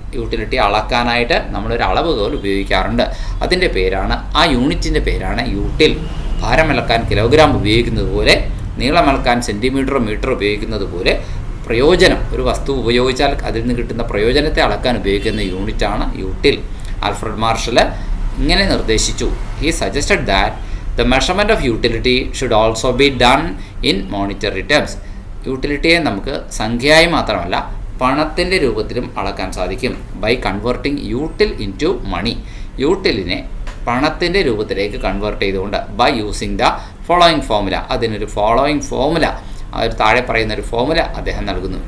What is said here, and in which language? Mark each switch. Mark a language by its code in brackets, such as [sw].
[ml] Utility അളക്കാനായിട്ട് നമ്മളൊരു അളവുകോൽ ഉപയോഗിക്കാറുണ്ട്. അതിൻ്റെ പേരാണ്, ആ യൂണിറ്റിൻ്റെ പേരാണ് യൂട്ടിൽ. ഭാരമളക്കാൻ കിലോഗ്രാം ഉപയോഗിക്കുന്നത് പോലെ, നീളമളക്കാൻ സെൻറ്റിമീറ്റർ മീറ്റർ ഉപയോഗിക്കുന്നത് പോലെ പ്രയോജനം, ഒരു വസ്തു ഉപയോഗിച്ചാൽ അതിൽ നിന്ന് കിട്ടുന്ന പ്രയോജനത്തെ അളക്കാൻ ഉപയോഗിക്കുന്ന യൂണിറ്റാണ് യൂട്ടിൽ. ആൽഫ്രഡ് മാർഷൽ ഇങ്ങനെ നിർദ്ദേശിച്ചു. [en] He suggested that the measurement of utility should also be done in monetary terms. [ml] യൂട്ടിലിറ്റിയെ നമുക്ക് സംഖ്യയായി മാത്രമല്ല പണത്തിൻ്റെ രൂപത്തിലും അളക്കാൻ സാധിക്കും. [en] By converting utility into money. [ml] യൂട്ടിലിനെ പണത്തിൻ്റെ രൂപത്തിലേക്ക് കൺവേർട്ട് ചെയ്തുകൊണ്ട് [en] By using the following formula. [ml] അതിനൊരു [en] following formula, [ml] ഒരു താഴെ പറയുന്ന ഒരു ഫോമുല അദ്ദേഹം നൽകുന്നു.